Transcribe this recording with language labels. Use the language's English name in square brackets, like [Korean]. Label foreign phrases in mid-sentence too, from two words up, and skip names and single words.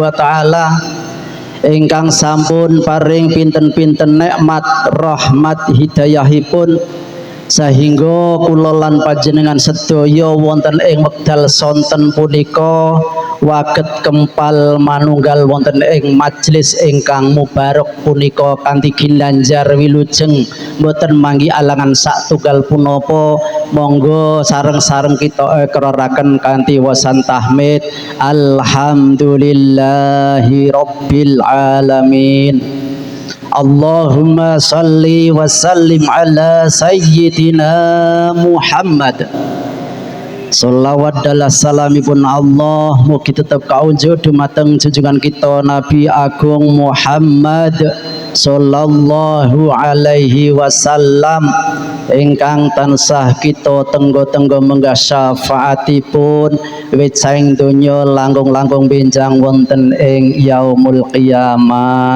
[Javanese] wa taala ingkang sampun paring pinten-pinten nikmat rahmat hidayahipun sehingga kula lan panjenengan sedaya wonten ing wekdal sonten punika waget kempal manunggal wonten ing majelis ingkang mubarak punika kanthi ginanjar wilujeng boten manggi alangan satunggal punapa. Monggo sareng-sareng kita ikraraken kanthi wasan tahmid [Arabic] الحمد لله رب العالمين. اللهم صل وسلم على سيدنا محمد. [Javanese] Sholawat dalah salamipun Allah mugi tetep kaunjuk dumateng junjungan kita Nabi Agung Muhammad [Arabic] صلى الله عليه وسلم [Javanese] ingkang tansah kita tenggo-tenggo menggah syafaatipun wiwit saing donya langkung-langkung benjang wonten ing [Arabic] يوم القيامة.